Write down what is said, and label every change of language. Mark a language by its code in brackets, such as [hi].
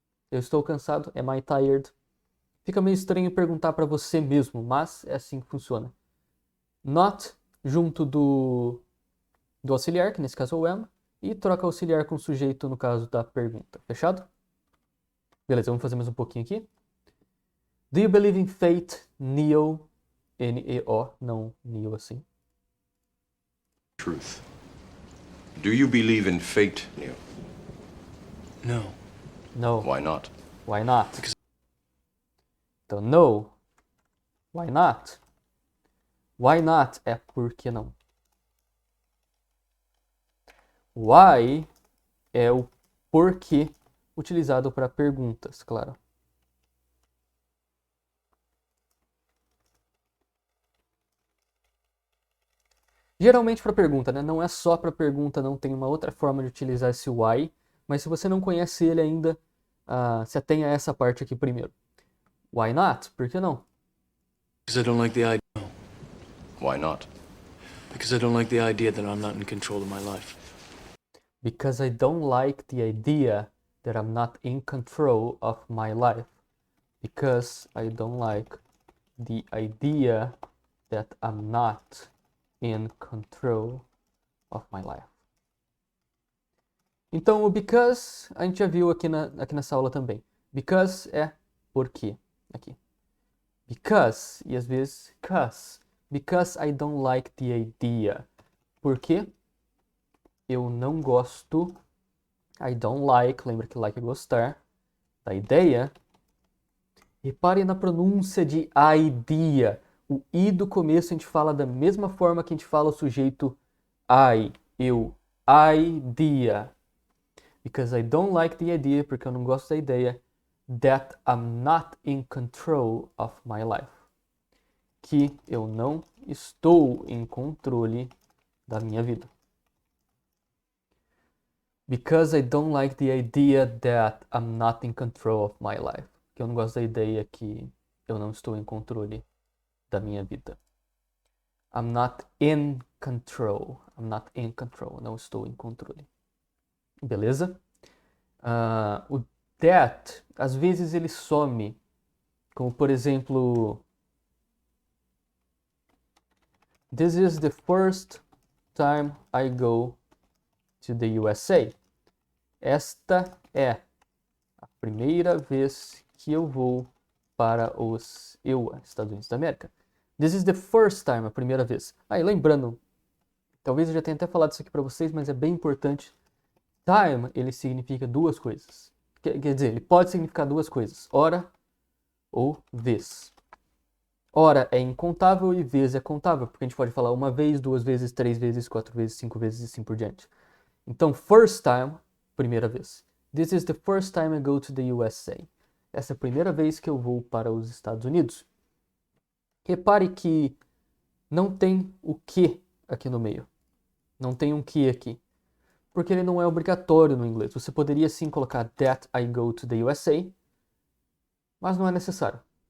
[pt] Eu estou cansado, [en] am I tired? [pt] Fica meio estranho perguntar para você mesmo, mas é assim que funciona. Not junto do auxiliar, que nesse caso é o am, e troca auxiliar com o sujeito no caso da pergunta. Fechado? Beleza, vamos fazer mais um pouquinho aqui. [en] Do you believe in fate, Neo? [pt] N-E-O, não Neo assim. [en] Truth. Do you believe in fate, Neo? No. No. Why not? Why not? [pt] Então, [en] no. Why not? Why not [pt] é por que não. Why é o porquê utilizado para perguntas, claro. Geralmente para pergunta, né? Não é só para pergunta, não tem uma outra forma de utilizar esse why, mas se você não conhece ele ainda, se atenha a essa parte aqui primeiro. [en] Why not? [pt] Por que não? [en] Because I don't like the idea. Why not? Because I don't like the idea that I'm not in control of my life. Because I don't like the idea that I'm not in control of my life. Because I don't like the idea that I'm not in control of my life. [pt] Então, o because a gente já viu aqui nessa aula também. Because é porque. Aqui. Because, e às vezes, cause. [en] Because I don't like the idea. [pt] Por quê? Eu não gosto. [en] I don't like, [pt] lembra que like é gostar. Da ideia. Repare na pronúncia de idea. O I do começo a gente fala da mesma forma que a gente fala o sujeito I, eu. [en] Idea. Because I don't like the idea, [pt] porque eu não gosto da ideia, [en] that I'm not in control of my life. [pt] Que eu não estou em controle da minha vida. [en] Because I don't like the idea that I'm not in control of my life. [pt] Que eu não gosto da ideia que eu não estou em controle da minha vida. [en] I'm not in control. I'm not in control. [pt] Não estou em controle. Beleza? O that, às vezes ele some. Como, por exemplo... [en] This is the first time I go to the USA. [pt] Esta é a primeira vez que eu vou para os Estados Unidos da América. [en] This is the first time, [pt] a primeira vez. E lembrando, talvez eu já tenha até falado isso aqui para vocês, mas é bem importante. Time, ele significa duas coisas. Quer dizer, ele pode significar duas coisas. Hora ou vez. Hora é incontável e vez é contável, porque a gente pode falar uma vez, duas vezes, três vezes, quatro vezes, cinco vezes e assim por diante. Então, first time, primeira vez. [en] This is the first time I go to the USA. [pt] Essa é a primeira vez que eu vou para os Estados Unidos. Repare que não tem o que aqui no meio. Não tem um que aqui. Porque ele não é obrigatório no inglês. Você poderia sim colocar [en] that I go to the USA, [pt] mas não é necessário.